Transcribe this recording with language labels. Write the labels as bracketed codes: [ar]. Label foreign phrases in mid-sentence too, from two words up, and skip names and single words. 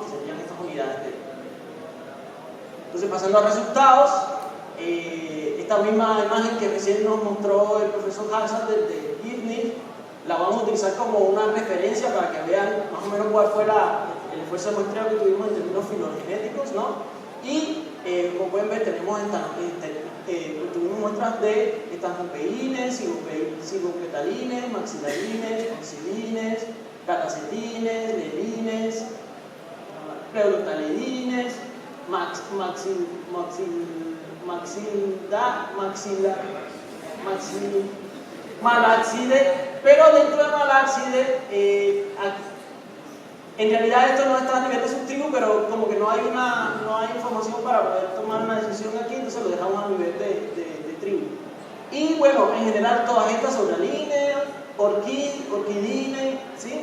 [es] Que serían estas unidades de... Entonces pasando a resultados, esta misma imagen que recién nos mostró el profesor Hansen de GIFNIC, la vamos a utilizar como una referencia para que vean más o menos cuál fue el esfuerzo de muestreo que tuvimos en términos filogenéticos, ¿no? Y como pueden ver tenemos tuvimos muestras de estancopeínes, cigopetalines, maxilarines, oxidines, catacetines, lelines, pleurothalidines, malaxide, pero dentro de malaxide, en realidad esto no está a nivel de subtribu, pero como que no hay información para poder tomar una decisión aquí, entonces lo dejamos a nivel de tribu. Y bueno, en general todas estas son oralines, orquidines, ¿sí?